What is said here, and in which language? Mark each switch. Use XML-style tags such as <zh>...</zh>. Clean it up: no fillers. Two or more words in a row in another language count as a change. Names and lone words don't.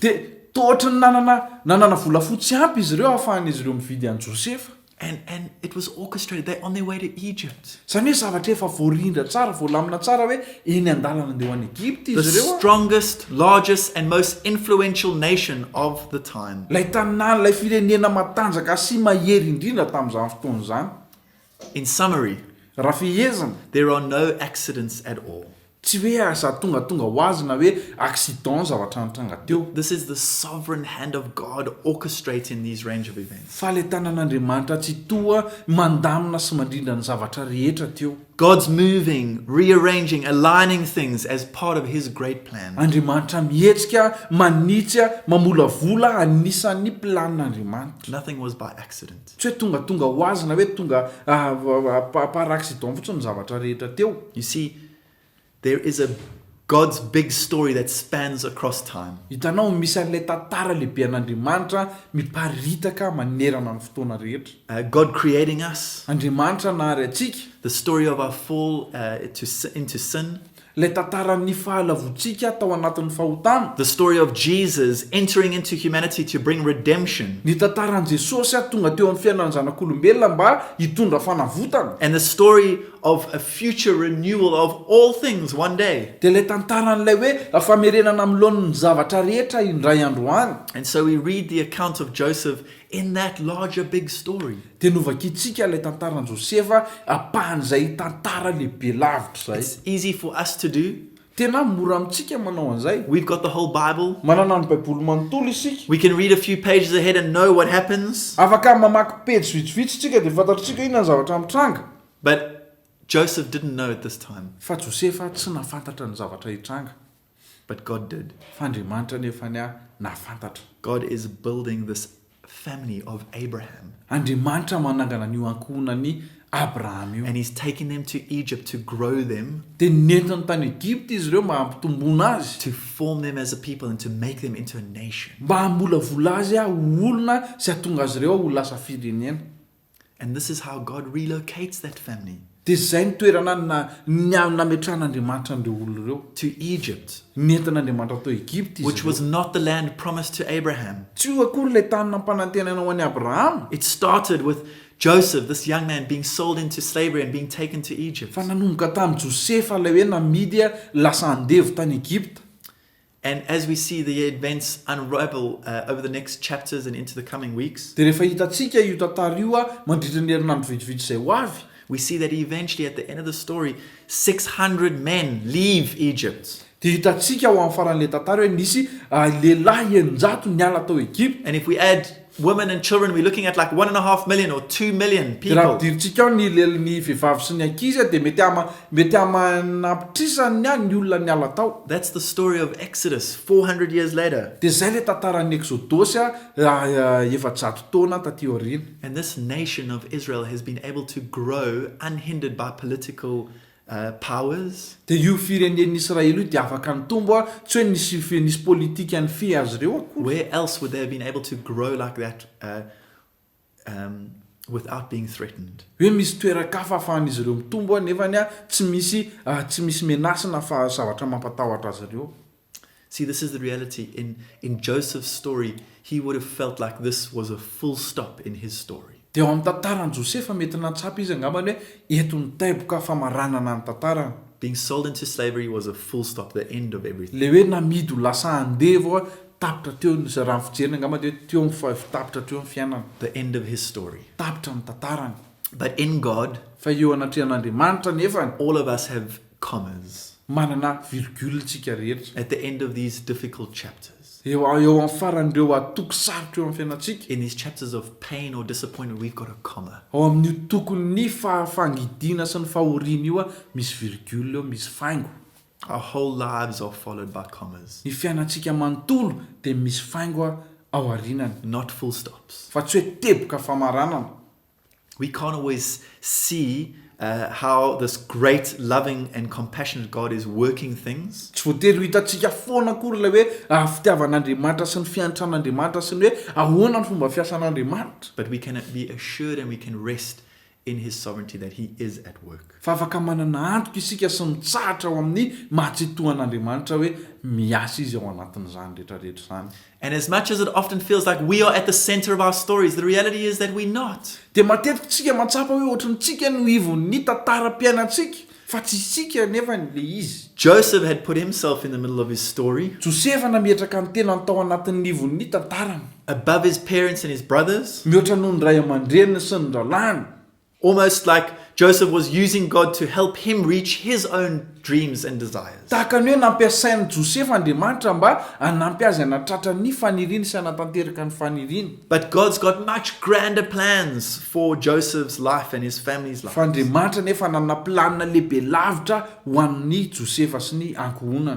<mg>Dia tohatra ny nanana volafotsy ampy izy ireo ahafahan'izy ireo mividy an Josefa.</mg> <en>And it was orchestrated. They're on their way to Egypt.</en> <mg>Zany hoe zavatra efa voarindra tsara, voalamina tsara hoe eny an-dalana andeha ho any Egipta</mg> <en>The</en> <mg>izy ireo.</mg> <en>strongest, largest, and most influential nation of the time.</en> <mg>Lay tanàna, lay firenena matanjaka sy mahery indrindra tamin'izany fotoana izany.</mg> <en>In summary,</en> <mg>Raha fihezana,</mg> <en>there are no accidents at all.</en> <mg>tsy hoe asa tonga ho azy na hoe accident zavatra nitranga teo.</mg> <en>This is the sovereign hand of God orchestrating these range of events.</en> <mg>Fa le tanan'Andriamanitra tsy toa mandamina sy mandrindra ny zavatra rehetra teo.</mg> <en>God's moving, rearranging, aligning things as part of his great plan.</en> <mg>Andriamanitra mihetsika, manitsy, mamolavola anisan'ny planin'Andriamanitra.</mg> <en>Nothing was by accident.</en> <mg>Tsy hoe tonga ho azy na hoe tonga</mg> <fr>par accident</fr> <mg>fotsiny ny zavatra rehetra teo.</mg> <en>You see, there is God's big story that spans across time.</en> <mg>Hitanao misy an'ilay tantara lehibe an'Andriamanitra miparitaka manerana ny fotoana rehetra.</mg> <en>God creating us,</en> <mg>Andriamanitra nahary atsika,</mg> <en>the story of our fall into sin,</en> <mg>ilay tantaran'ny fahalavontsika tao anatin'ny fahotana,</mg> <en>the story of Jesus entering into humanity to bring redemption,</en> <mg>ny tantaran'i Jesosy tonga teo amin'ny fiainan'ny zanak'olombelona mba hitondra fanavotana,</mg> <en>and the story of a future renewal of all things one day.</en> <mg>dia ilay tantaran'ilay hoe famerenana amin'ny zavatra rehetra indray andro any.</mg> <en>And so we read the account of Joseph in that larger big story.</en> <mg>Dia novakitsika ilay tantaran'i Josefa apahan'izay tantara lehibe lavitra zay.</mg> <en>It's easy for us to do.</en> <mg>Tena mora amintsika manao an'izay.</mg> <en>We've got the whole Bible.</en> <mg>Manana ny Baiboly manontolo isika.</mg> <en>We can read a few pages ahead and know what happens.</en> <mg>Afaka mamaky pejy vitsivitsy tsika dia fantatritsika inona ny zavatra mitranga.</mg> <en>But Joseph didn't know at this time,</en> <mg>Fa Josefa tsy nafantatra ny zavatra hitranga.</mg> <en>but God did.</en> <mg>Fa Andriamanitra nefa nafantatra.</mg> <en>God is building this family of Abraham,</en> <mg>Andriamanitra manangana an'io ankohonan'ny Abraham io.</mg> <en>and he's taking them to Egypt to grow them,</en> <mg>Dia nentiny tany Egipta izy ireo mba hampitomboana azy,</mg> <en>to form them as a people, and to make them into a nation.</en> <mg>mba hamolavola azy olona sy hatonga azy ireo ho lasa firenena.</mg> <en>And this is how God relocates that family</en> <mg>Dia zay ny toerana nametran'Andriamanitra an'ireo olona ireo.</mg> <en>to Egypt,</en> <mg>Nentin'Andriamanitra tao Egipta izy</mg> <en>which was</en> <mg>ireo.</mg> <en>not the land promised to Abraham.</en> <mg>Tsy ho akory ilay tany nampanantenana ho an'i Abraham.</mg> <en>It started with Joseph, this young man, being sold into slavery and being taken to Egypt.</en> <mg>Fa nanomboka tamin'i Josefa ilay hoe namidy lasa andevo tany Egipta.</mg> <en>And as we see the events unravel over the next chapters and into the coming weeks,</en> <mg>Dia rehefa hitantsika io tantara io mandritra ny herinandro vitsivitsy izay ho avy,</mg> <en>we see that eventually at the end of the story, 600 men leave Egypt.</en> <mg>dia hitantsika ho amin'ny faran'ilay tantara hoe nisy lehilahy 900 niala tao Egipta.</mg> <en>And if we add women and children, we're looking at like 1.5 million or 2 million</en> <mg>Dia raha</mg> <en>people.</en> <mg>ampidiritsika ao ny vehivavy sy ny ankizy dia mety amanampitrisany ny olona niala tao.</mg> <en>That's the story of Exodus 400 years later.</en> <mg>Dia zay ilay tantaran'ny Exodosy efa-jato taona taty aoriana.</mg> <en>And this nation of Israel has been able to grow unhindered by political powers,</en> <mg>Dia io firenen'ny Israely io dia afaka nitombo tsy hoe nisy politika ny fe azy ireo akory.</mg> <en>where else would they have been able to grow like that without being threatened?</en> <mg>Hoe misy toerakafa ahafahan'izy ireo mitombo nefany tsy misy menasina fa zavatra mampatahotra azy ireo.</mg> <en>See, this is the reality. In Joseph's story, he would have felt like this was a full stop in his story.</en> <mg>Dia ao amin'ny tantaran'i Josefa mety natsapa izy angambany hoe eto ny taiboka famaranana ny tantarana.</mg> <en>Being sold into slavery was a full stop, the end of everything.</en> <mg>Le hoe namidy ho lasa andevo tapitra teo ny raha fijerina angambany hoe teo tapitra teo ny fiainana.</mg> <en>The end of his story.</en> <mg>Tapitra ny tantarany.</mg> <en>But in God,</en> <mg>Fa eo anatrehan'Andriamanitra nefany</mg> <en>all of us have commas.</en> <mg>manana virgule tsika rehetra</mg> <en>at the end of these difficult chapters.</en> <mg>eo amin'ny faran'ireo atoko sarotra eo amin'ny fiainatsika</mg> <en>In these chapters of pain or disappointment, we've got a comma.</en> <mg>ao amin'io tokony fangidina sy ny fahoriana io a misy virgule eo misy faingo</mg> <en>Our whole lives are followed by commas,</en> <mg>ny fiainatsika manontolo dia misy faingo a ao arinany</mg> <en>not full stops.</en> <mg>fa tsy hoe teboka famaranana</mg> <en>We can't always see how this great, loving, and compassionate God is working things.</en> <mg>tsy voatery ho hitantsika foana akory ilay hoe fitiavan'andriamanitra sy ny fiantran'andriamanitra sy ny hoe ahoana ny fomba fiasan'andriamanitra</mg> <en>But we can be assured and we can rest in His sovereignty that He is at work.</en> <mg>fa afaka manana antoka isika sy mitsahatra ao amin'ny mahatsitohan'andriamanitra hoe miasa izy ao anatin'izany rehetrarehetra izany</mg> <en>And as much as it often feels like we are at the center of our stories, the reality is that we're not.</en> <mg>dia matetika tsika matsapa hoe ohatrantsika no ivon'ny tantaram-piainatsika fa tsy isika nefa le izy</mg> <en>Joseph had put himself in the middle of his story,</en> <mg>josefa nametraka ny tena tao anatin'ny ivon'ny tantarany</mg> <en>above his parents and his brothers,</en> <mg>mihoatra noho ny ray aman-dreniny sy ny ralany</mg> <en>almost like Joseph was using God to help him reach his own dreams and desires.</en> <mg>tahaka ny hoe nampiasainy josefa andriamanitra mba hanampy azy hanatratra ny faniriany sy hanatanteraka ny faniriany</mg> <en>But God's got much grander plans for Joseph's life and his family's life.</en> <mg>fa andriamanitra nefa nana planina lehibe lavitra ho an'ny josefa sy ny ankohonany</mg>